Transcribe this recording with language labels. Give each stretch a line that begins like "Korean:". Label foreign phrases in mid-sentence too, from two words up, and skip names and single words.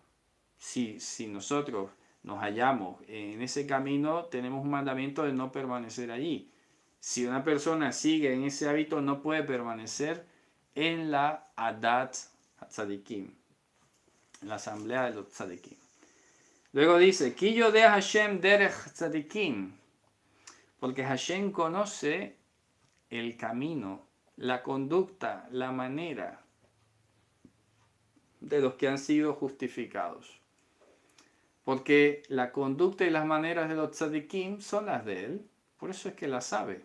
Spanish: Si nosotros nos hallamos en ese camino, tenemos un mandamiento de no permanecer allí. Si una persona sigue en ese hábito, no puede permanecer en la
Hebrew: עדת צדיקים,
Spanish: en la asamblea de los Tzadikim. Luego dice,
Hebrew: כי יודע השם דרך צדיקים,
Spanish: porque Hashem conoce el camino, la conducta, la manera de los que han sido justificados. Porque la conducta y las maneras de los tzadikim son las de él, por eso es que las sabe.